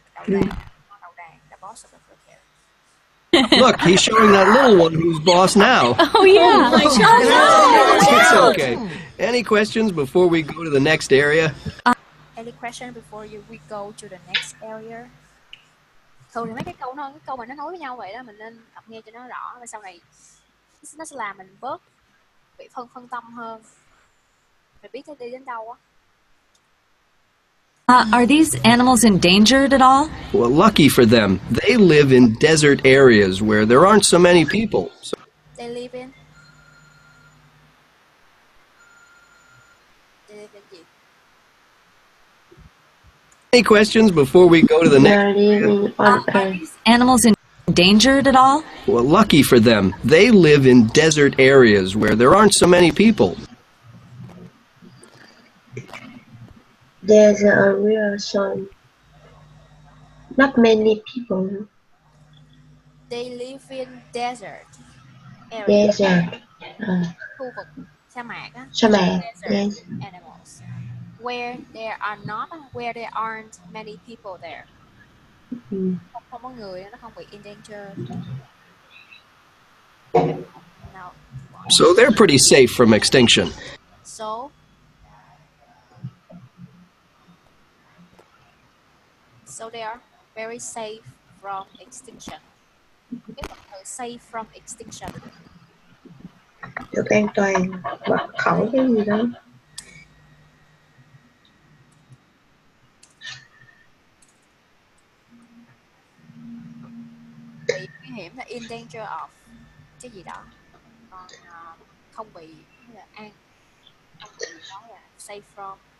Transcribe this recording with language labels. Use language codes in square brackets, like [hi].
[vi] Đầu đàn, [en] the boss of the group here. Look, he's showing that little one who's boss now. Oh, yeah. It's okay. Any questions before we go to the next area? Any question before we go to the next area? [vi] Thường thì mấy cái câu mà nó nối với nhau vậy đó, mình nên đọc nghe cho nó rõ, và sau này nó sẽ làm mình bớt bị phân tâm hơn, mình biết nó đi đến đâu á. [en] Are these animals endangered at all? Well, lucky for them, they live in desert areas where there aren't so many people. So They live in gì? any questions before we go to the next? They're living on Are these animals endangered at all? Well, lucky for them, they live in desert areas where there aren't so many people. There's a real son. Not many people. They live in desert area. Desert. [vi] Khu vực sa mạc á. Sa mạc. [en] Desert Yes. animals. Where there aren't many people there. [vi] Không có người, nó không bị endangered. [en] No. So they're pretty safe from extinction. So they are very safe from extinction. [vi] Cái phần từ [en] safe from extinction. [vi] Được an toàn hoặc khỏi cái gì đó. Bị nguy hiểm là [en] in danger of [vi] cái gì đó. Còn không bị là không bị nói là [en] safe from.